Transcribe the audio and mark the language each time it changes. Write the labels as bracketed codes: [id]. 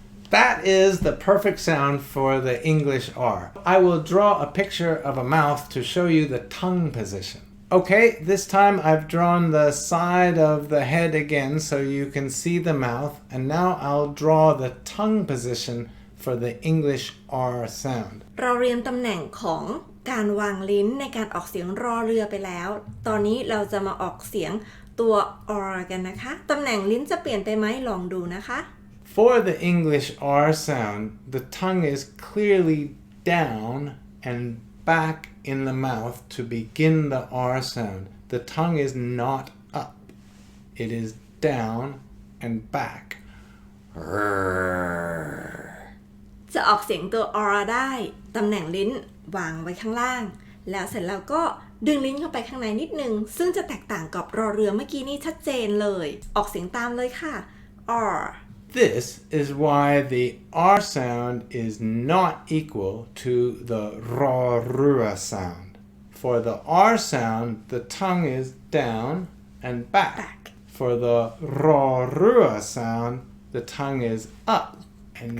[en] That is the perfect sound for the English R. I will draw a picture of a mouth to show you the tongue position. Okay, this time I've drawn the side of the head again so you can see the mouth, and now I'll draw the tongue position for the English R sound. [th] เราเรียนตำแหน่งของการวางลิ้นในการออกเสียงรอเรือไปแล้วตอนนี้เราจะมาออกเสียงตัว R กันนะคะตำแหน่งลิ้นจะเปลี่ยนไปไหมลองดูนะคะ [en] For the English R sound, the tongue is clearly down and back in the mouth to begin the R sound. The tongue is not up. It is down and back. [th] จะออกเสียงตัว r ได้ตำแหน่งลิ้นวางไว้ข้างล่างแล้วเสร็จแล้วก็ดึงลิ้นเข้าไปข้างในนิดนึงซึ่งจะแตกต่างกับรอเรือเมื่อกี้นี้ชัดเจนเลยออกเสียงตามเลยค่ะ r [en] This is why the R sound is not equal to the rua sound. For the R sound, the tongue is down and back. For the rua sound, the tongue is up and